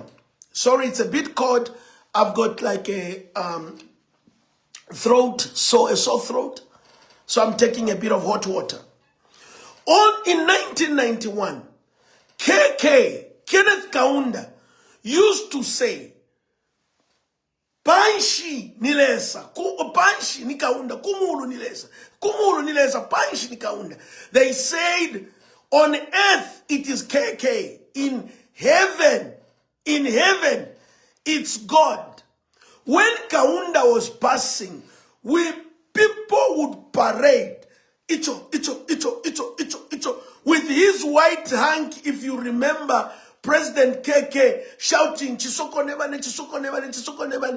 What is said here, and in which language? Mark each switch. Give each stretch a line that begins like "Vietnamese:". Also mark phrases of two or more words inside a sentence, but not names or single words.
English: Sorry, it's a bit cold. I've got like a sore throat. So I'm taking a bit of hot water. In 1991, Kenneth Kaunda, used to say,
Bemba: Panshi nilesa, Panshi ni Kaunda, kumulu nilesa, Panshi ni Kaunda.
English: They said, on earth it is KK, in heaven, it's God. When Kaunda was passing, people would parade, Icho, with his white hank, if you remember, President KK shouting,
Bemba: Chisoko Nebane, Chisoko Nebane, Chisoko Nebane.